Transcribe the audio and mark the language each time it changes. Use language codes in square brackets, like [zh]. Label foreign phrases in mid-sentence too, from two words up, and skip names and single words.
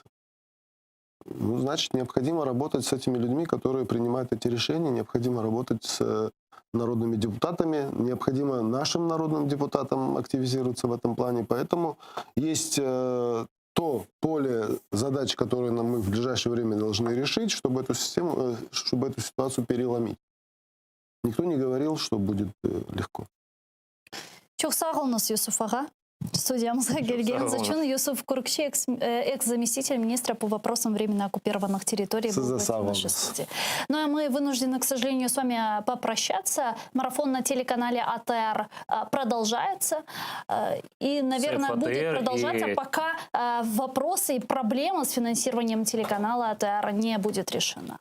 [ru] Ну, значит, необходимо работать с этими людьми, которые принимают эти решения, необходимо работать с народными депутатами, необходимо нашим народным депутатам активизироваться в этом плане. Поэтому есть то поле задач, которые мы в ближайшее время должны решить, чтобы эту ситуацию переломить. Никто не говорил, что будет легко. [crh] Çok sağ olunuz Yusuf Ağa. Студиямызға келгеніңіз үшін. [ru] Юсуф Куркчи, экс-заместитель министра по вопросам временно оккупированных территорий. Ну и мы вынуждены, к сожалению, с вами попрощаться. Марафон на телеканале АТР продолжается. И, наверное, будет продолжаться, пока вопросы и проблемы с финансированием телеканала АТР не будет решена.